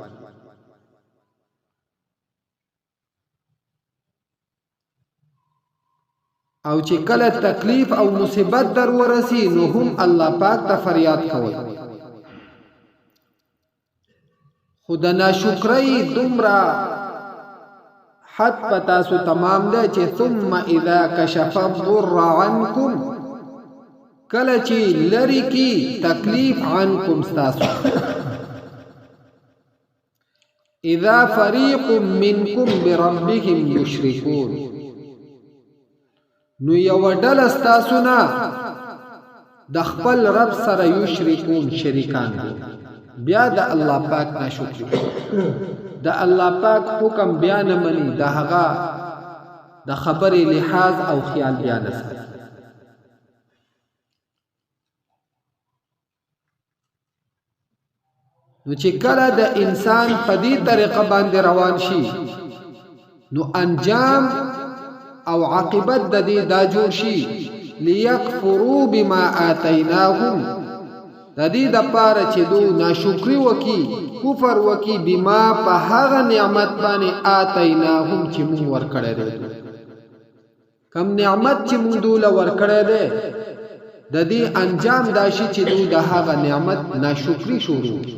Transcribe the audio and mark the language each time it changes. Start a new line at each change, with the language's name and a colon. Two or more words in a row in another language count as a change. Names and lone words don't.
Pashto: او چې کله تکلیف او مصیبت در ورسی، نو هم الله پاک ته فریاد کوي. خود ناشکری دومره حد پتا سو تمام ده چې
Arabic: ثم اذا كشف الضر عنكم،
Pashto: کله چې لری کی تکلیف عنكم تاسو،
Arabic: اذا فريق منكم بربهم يشركون،
Pashto: نو یو ډله تاسو نه د خپل رب سره یشرکون شریکان دي. بیا د الله پاک ناشکری، د الله پاک حکم بیان منی، د هغه د خبرې لحاظ او خیال بیان ساتي. نو چې کله د انسان په دې طریقه باندې روان شي، نو انجام او عاقبت د دې دا جوړ شي
Arabic: ليكفروا بما آتيناهم،
Pashto: د دې د پاره چې دوی ناشکری وکي، کفر وکي، بما په هغه نعمت باندې آتيناهم چې موږ ورکړی دی. کم نعمت چې موږ دوی ورکړی دی، د دې انجام دا شي چې دوی د هغه نعمت ناشکری شروع.